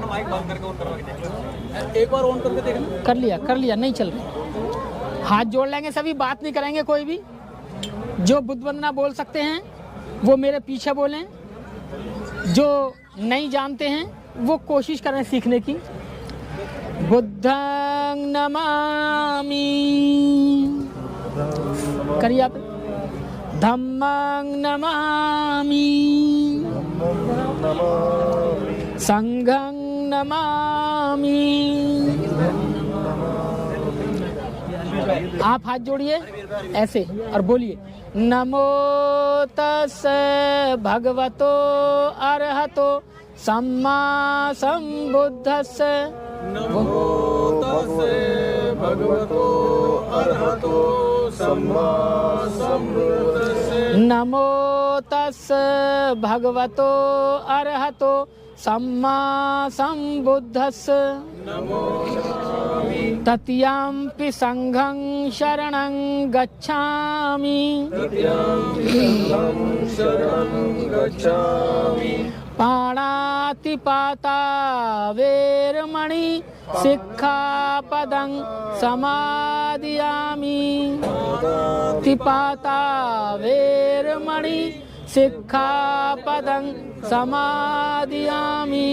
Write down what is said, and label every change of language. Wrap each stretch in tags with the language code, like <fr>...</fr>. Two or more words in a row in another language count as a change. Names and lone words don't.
<hi>एक बार ऑन करके देखना। कर लिया, नहीं चल रही। हाथ जोड़ लेंगे सभी, बात नहीं करेंगे कोई भी। जो बुद्ध वंदना बोल सकते हैं वो मेरे पीछे बोलें, जो नहीं जानते हैं वो कोशिश करें सीखने की।</hi> <pi>बुद्धं नमामि</pi> <hi>करिए आप।</hi> <pi>धम्मं नमामि, संघं नमामि।</pi> <hi>आप हाथ जोड़िए ऐसे और बोलिए</hi> <pi>नमो तस्सै भगवतो अरहतो सम्मा संबुद्धस्सै। नमो तस्सै भगवतो अरहतो सम्मा संबुद्धस्सै। नमो तस्सै भगवतो अरहतो सम्मा संबुद्धस्सै। तत्यंपि संघं शरणं गच्छामि। पाणातिपाता वेरमणि सिक्खापदं समादियामि। तिपाता वेरमणि सिक्खापदं समादियामि।</pi>